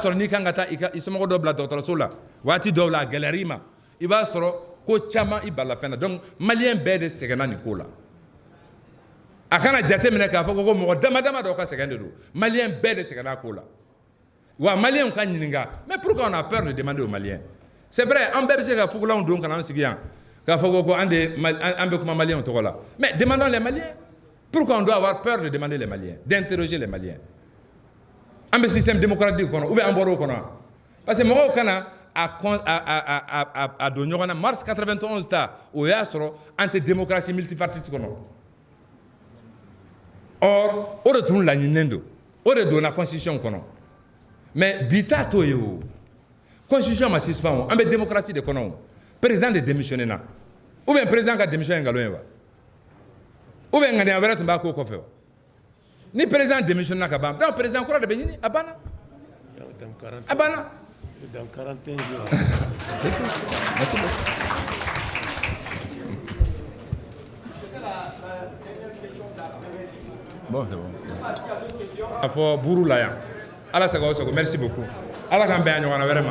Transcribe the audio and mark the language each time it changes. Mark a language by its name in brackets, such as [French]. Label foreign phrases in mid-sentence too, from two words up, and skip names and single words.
[Bambara] sɔrɔ n'i kan ka taa i somɔgɔ dɔ bila dɔgɔtɔrɔso la waati dɔw la a gɛlɛyar'i ma i b'a sɔrɔ ko caman i bala fɛn na donc maliyɛn bɛɛ de sɛgɛnna nin ko la a kana jate minɛ k'a fɔ ko mɔgɔ dama dama dɔw ka sɛgɛn de don maliyɛn bɛɛ de sɛgɛnna ko la wa maliyɛnw ka ɲininka [French] mais pourquoi on a peur de demander aux Maliens c'est vrai [Bambara] an bɛɛ bɛ se ka fugulanw don ka n'an sigi yan k'a fɔ ko an bɛ kuma maliyɛnw tɔgɔ la [French] mais demandons les Maliens pourquoi on doit avoir peur de demander les Maliens d'interroger les Maliens [Bambara] an bɛ [French] système démocratique [Bambara] kɔnɔ [French] ou bien [Bambara] an bɔra o kɔnɔ [French] parce que [Bambara] mɔgɔw kana a don ɲɔgɔn na mars 91 ta o y'a sɔrɔ an tɛ [French] démocratie multipartite [Bambara] kɔnɔ or o de tun laɲininen don o de donna constitution kɔnɔ mais bi t'a to ye o constitution ma suspend o an bɛ démocratie de kɔnɔ o président de démissionné na [French] ou bien [Bambara] président ka démission ye nkalon ye wa [French] ou bien [Bambara] ŋaniya wɛrɛ tun b'a ko kɔfɛ wa ni [French] président démissionné [Bambara] na ka ban donc président kura de bɛ ɲini a banna a banna. [French] Dans 41 jours. C'est tout. Merci beaucoup. Bon, c'est bon. Il faut bourou là. Allah ça va, merci beaucoup. Allah quand bien vraiment.